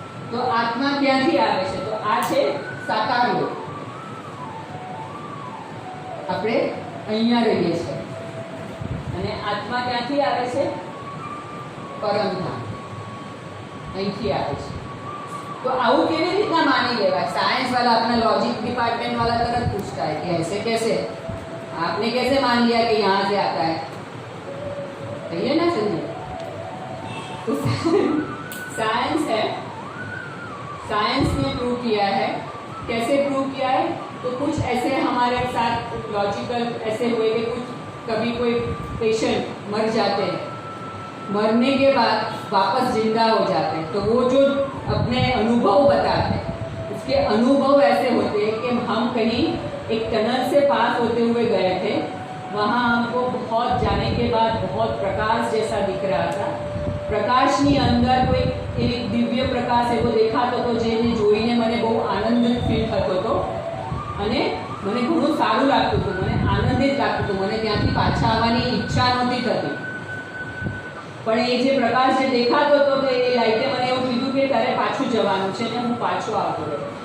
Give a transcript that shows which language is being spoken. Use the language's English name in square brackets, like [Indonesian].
[Hindi] तो आत्मा [Gujarati] ક્યાંથી આવે છે? તો આ છે સાકાર લોક. આપણે અહીંયા રહીએ છીએ અને આત્મા ક્યાંથી આવે છે? પરમધામ. અહીંથી આવે છે. तो આવું કેવી રીતના માની લેવાય? [Hindi] साइंस वाला अपना लॉजिक डिपार्टमेंट वाला तरह पूछता है कि ऐसे कैसे, आपने कैसे मान लिया कि यहाँ से आता है? कहिए ना संजय. तो साइंस है, साइंस ने प्रूव किया है. कैसे प्रूव किया है? तो कुछ ऐसे हमारे साथ लॉजिकल ऐसे हुए कि कुछ कभी कोई पेशेंट मर जाते हैं, मरने के बाद वापस जिंदा हो जाते हैं, तो वो जो अपने अनुभव बताते हैं, उसके अनुभव ऐसे होते हैं कि हम कहीं एक टनल से पास होते हुए गए थे, वहाँ हमको बहुत जाने के बाद बहुत प्रकाश जैसा दिख रहा था. [Gujarati] પ્રકાશની અંદર કોઈ એક દિવ્ય પ્રકાશ એવો દેખાતો હતો જેને જોઈને મને બહુ આનંદિત ફીલ થતો હતો અને મને ઘણું સારું લાગતું હતું, મને આનંદિત લાગતું હતું, મને ત્યાંથી પાછા આવવાની ઈચ્છા નહોતી થતી. પણ એ જે પ્રકાશ જે દેખાતો હતો તો એ લાઈટે મને એવું કીધું કે તારે પાછું જવાનું છે ને હું પાછો આવતો રહ્યો.